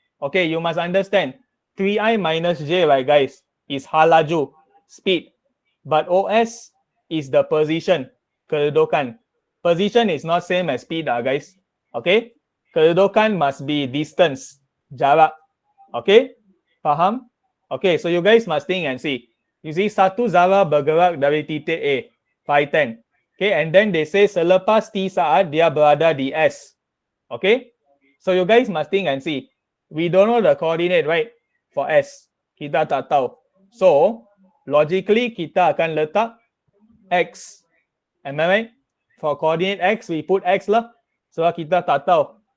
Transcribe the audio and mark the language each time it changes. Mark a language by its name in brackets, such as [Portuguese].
[English] Okay, you must understand. 3i minus j, right, guys, is halaju, speed. But OS is the position, kedudukan. Position is not same as speed, guys. Okay, kedudukan must be distance, jarak. Okay, faham? Okay, so you guys must think and see. You see, [Malay] satu zara bergerak dari titik A, 510. Okay, [English] and then they say [Malay] selepas T saat dia berada di S. [English] Okay, so you guys must think and see. We don't know the coordinate, right? [Malay] For S, kita tak tahu. So, logically kita akan letak X. [English] Am I right? For coordinate X, we put X lah. So, [Malay] kita tak tahu.